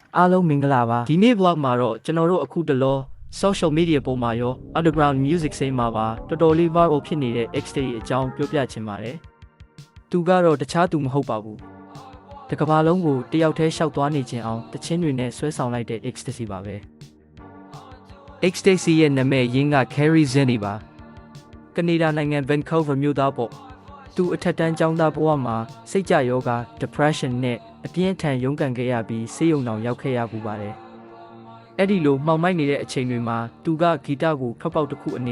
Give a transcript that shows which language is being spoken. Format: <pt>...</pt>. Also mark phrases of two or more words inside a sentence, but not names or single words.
<my>အားလုံးမင်္ဂလာပါဒီနေ့ vlog မှာတော့ကျွန်တော်တို့အခုတလော</my> <en>social media</en> <my>ပေါ်မှာရော</my> <en>underground music scene</en> <my>မှာပါတော်တော်လေး viral ဖြစ်နေတဲ့ X-Day အကြောင်းပြောပြချင်ပါတယ်သူကတော့တခြားသူမဟုတ်ပါဘူးတကဘာလုံးကိုတယောက်တည်းရှောက်သွားနေခြင်းအောင်တချင်းတွေနဲ့ဆွဲဆောင်လိုက်တဲ့ X-Day ပါပဲ X-Day ရဲ့နာမည်ရင်းက Carrie Zenny ပါကနေဒါနိုင်ငံ Vancouver မြို့သားပေါ့သူအထက်တန်းကျောင်းသားဘဝမှာစိတ်ကြယောဂ depression နဲ့အပြင်းထန်ရုန်းကန်ခဲ့ရပြီးဆေးရုံတောင်ရောက်ခဲ့ရပူပါတယ်။အဲ့ဒီလိုမှောင်မိုက်နေတဲ့အချိန်တွေမှာသူကဂီတကိုဖက်ပေါက်တစ်ခုအနေ</my>